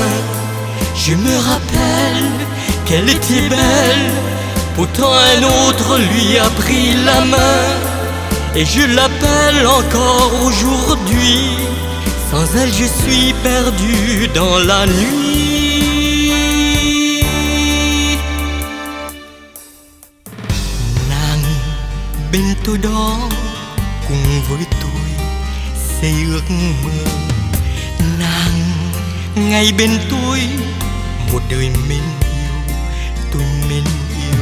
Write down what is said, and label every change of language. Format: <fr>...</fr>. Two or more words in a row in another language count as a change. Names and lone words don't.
<fr>Je me rappelle qu'elle était belle, pourtant un autre lui a pris la main. Et je l'appelle encore aujourd'hui. Sans elle je suis perdu dans la nuit.</fr> <vi>Nàng bên tôi đó cùng với tôi xây ước mơ. Nàng ngay bên tôi một đời mến yêu, tôi mến yêu.</vi>